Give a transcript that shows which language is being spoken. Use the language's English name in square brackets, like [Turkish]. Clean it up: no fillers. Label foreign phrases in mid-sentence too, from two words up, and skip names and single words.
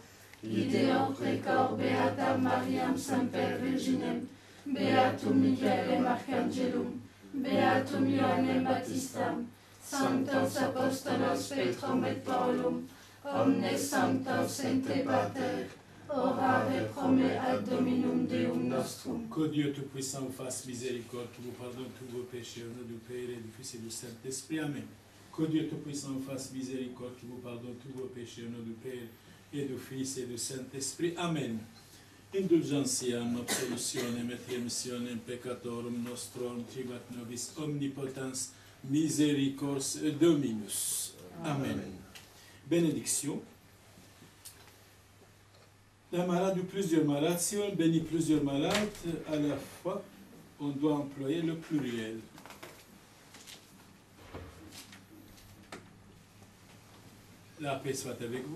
[Latin] Ideo precor beata Mariam semper Virginem, beatum Michaelem Arcangelum, beatum Ioannem Baptistam, sanctos apostolos Petrum et Paulum, omnes sanctos ente pater, orare pro me ad Dominum Deum nostrum. [French] Que Dieu Tout-Puissant vous fasse miséricorde, qui vous pardonne tous vos péchés, au nom du Père et du Fils et du Saint-Esprit. Amen. Que Dieu Tout-Puissant vous fasse miséricorde, qui vous pardonne tous vos péchés, au nom du Père et du Fils et du Saint-Esprit. Amen. [Latin] Indulgentiam, absolutionem et remissionem peccatorum nostrorum, tribuat nobis omnipotens misericordiae Dominus. [French] Amen. Bénédiction. Un malade ou plusieurs malades, si on bénit plusieurs malades à la fois, on doit employer le pluriel. La paix soit avec vous.